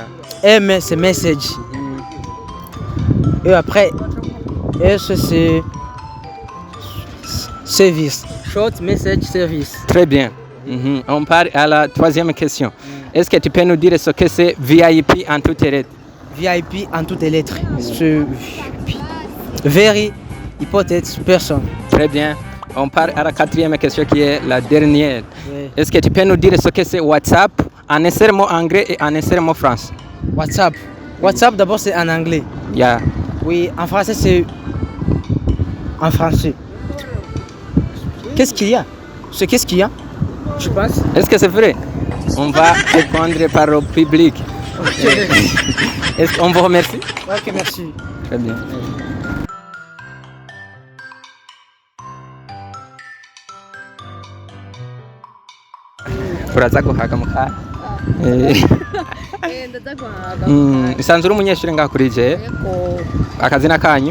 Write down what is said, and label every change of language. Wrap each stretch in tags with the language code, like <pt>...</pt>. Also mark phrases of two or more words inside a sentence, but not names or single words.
<fr>M c'est message. Et après, S c'est service.</fr> <en>Short message service.</en> <fr>Très bien. On part à la troisième question. Est-ce que tu peux nous dire ce que c'est VIP en toutes les lettres? VIP en toutes les lettres.</fr> <en>Very important person.</en> <fr>Très bien. On part à la quatrième question qui est la dernière. Oui. Est-ce que tu peux nous dire ce que c'est WhatsApp en un seul mot anglais et en un seul mot français? WhatsApp. WhatsApp d'abord c'est en anglais.</fr> <en>Yeah.</en> <fr>Oui, en français c'est en français. Qu'est-ce qu'il y a? Qu'est-ce qu'il y a? Je pense. Est-ce que c'est vrai? On va répondre par le public. Est-ce qu'on vous remercie? Ok, merci. Très bien.</fr> <rn>Uraza guhaga mukanya. ndaza guhaga. Isanzwe uri umunyeshuri ngaha kuri je. Yego. Akazina kanyu?</rn>